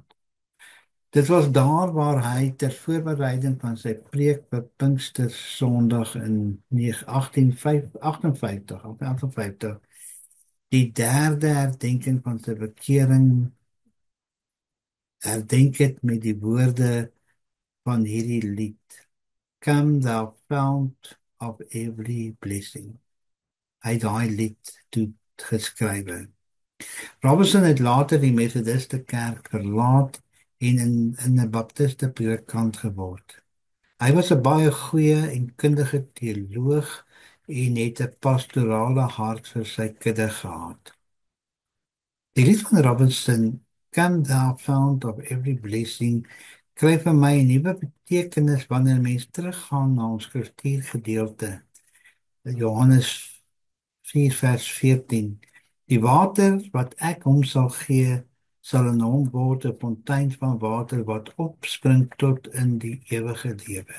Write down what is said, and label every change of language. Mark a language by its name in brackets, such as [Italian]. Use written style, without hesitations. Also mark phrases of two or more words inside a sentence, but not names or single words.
[Afrikaans] Dit was daar waar hy ter voorbereiding van sy preek vir Pinkster Sondag in 1858 die derde herdenking van sy bekering herdenk het met die woorde van hierdie lied: [English] "Come thou fount of every blessing." [Afrikaans] Hy het daai lied toe geskrywe. Robinson het later die Methodiste kerk verlaat en in 'n Baptiste predikant geword. Hy was 'n baie goeie en kundige teoloog en het 'n pastorale hart vir sy kudde gehad. Die lied van Robinson, [English] "Come thou fount of every blessing", [Afrikaans] kry vir my 'n nuwe betekenis wanneer mens teruggaan na ons skriftuurgedeelte. Johannes 4 vers 14. Die water wat ek hom sal gee, sal in hom word 'n fontein van water wat opspring tot in die ewige lewe.